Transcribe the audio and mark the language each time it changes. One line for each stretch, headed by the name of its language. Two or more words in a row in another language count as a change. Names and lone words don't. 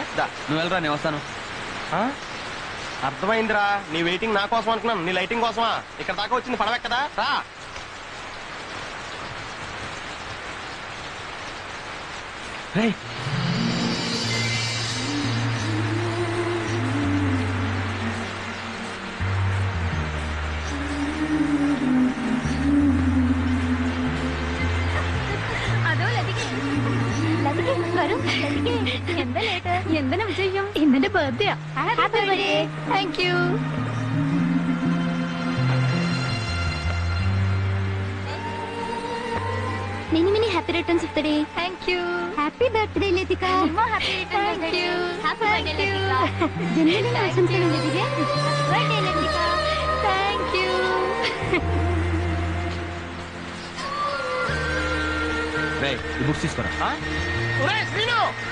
Telugu: నువ్వు వెళ్ళరా, నేను వస్తాను. అర్థమైందిరా, నీ వెయిటింగ్ నా కోసం అనుకున్నాను, నీ లైటింగ్ కోసమా? ఇక్కడ దాకా వచ్చింది పడవే కదా, రా. రేయ్
Malayalam: അതോ ലതിക വരും. എന്താ ലേട്ട്? എന്തിനാ വിശേഷം? ഇന്നെന്റെ ബർത്ത്ഡേ.
English: Happy birthday. Thank you. Many many happy returns of the day. Thank you. Happy birthday, Latika. More happy returns of the day. Happy birthday, Latika. Genuinely awesome thing, Latika. Birthday, Latika. Thank you.
Telugu: రేయ్ ఈ బుక్స్ తీసుకోరా. ఒరేయ్ శ్రీను,